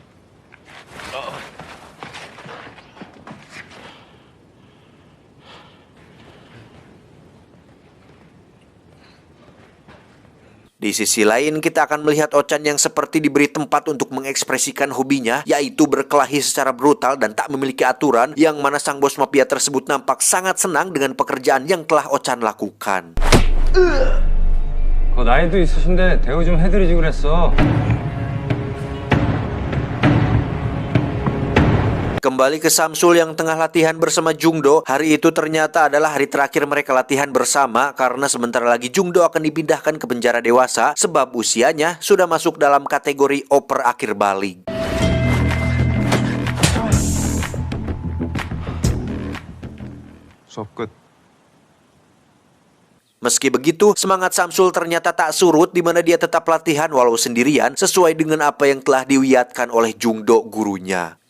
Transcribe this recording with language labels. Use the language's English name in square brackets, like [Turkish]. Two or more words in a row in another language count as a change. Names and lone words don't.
[Indonesian] Di sisi lain, kita akan melihat Ochan yang seperti diberi tempat untuk mengekspresikan hobinya, yaitu berkelahi secara brutal dan tak memiliki aturan, yang mana sang bos mafia tersebut nampak sangat senang dengan pekerjaan yang telah Ochan lakukan. [Korean] 나이도 있으신데 대우 좀 해드리지 그랬어. [Indonesian] Kembali ke Samsul yang tengah latihan bersama Jungdo. Hari itu ternyata adalah hari terakhir mereka latihan bersama karena sebentar lagi Jungdo akan dipindahkan ke penjara dewasa sebab usianya sudah masuk dalam kategori oper akhir balik. [Korean] 수업 끝. [Indonesian] Meski begitu, semangat Samsul ternyata tak surut di mana dia tetap latihan walau sendirian sesuai dengan apa yang telah diwiatkan oleh Jungdo gurunya.